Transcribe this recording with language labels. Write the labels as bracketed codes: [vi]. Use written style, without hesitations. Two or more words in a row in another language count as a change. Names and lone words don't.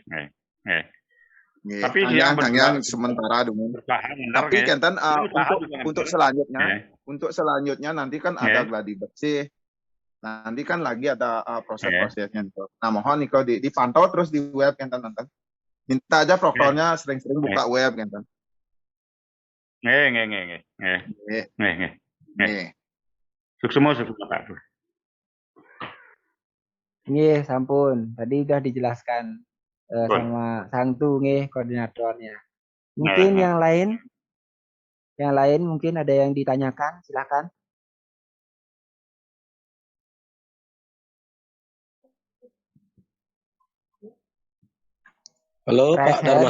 [id] Tapi yang sementara dulu. Tapi Kenten untuk selanjutnya nanti kan ada gladi bersih. Nanti kan lagi ada proses-prosesnya. Nah, mohon nih kalau dipantau terus di web Kenten nanti. Minta aja proktornya sering-sering buka web Kenten. [ban] Nggih. Suksuma Pak. Nggih, sampun. [id] Tadi udah dijelaskan sama Sang Tu nggih koordinatornya. Mungkin yang lain mungkin ada yang ditanyakan, silakan. Halo Pak Dharma.